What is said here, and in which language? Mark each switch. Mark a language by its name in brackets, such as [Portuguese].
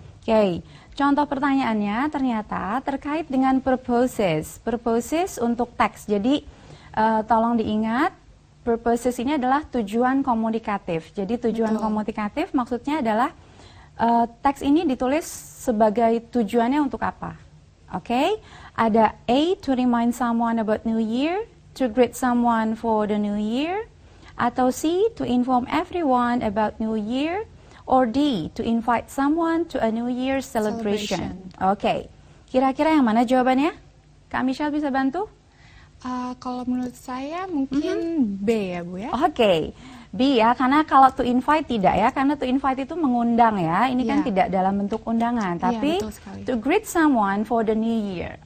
[Indonesian] Oke, contoh pertanyaannya ternyata terkait dengan purposes. Purposes untuk teks. Jadi tolong diingat, purposes ini adalah tujuan komunikatif. Jadi tujuan Betul. komunikatif maksudnya adalah teks ini ditulis sebagai tujuannya untuk apa? Oke, ada A, [English] to remind someone about New Year, to greet someone for the New Year, [Indonesian] atau C, [English] to inform everyone about New Year, or D, to invite someone to a New Year celebration. [Indonesian] Oke, kira-kira yang mana jawabannya? Kak Michelle bisa bantu? Kalau menurut saya mungkin B ya Bu ya. Oke, B ya, karena kalau to invite tidak ya, karena to invite itu mengundang ya, ini kan Iya. tidak dalam bentuk undangan, Iya, tapi betul sekali. [English] to greet someone for the new year.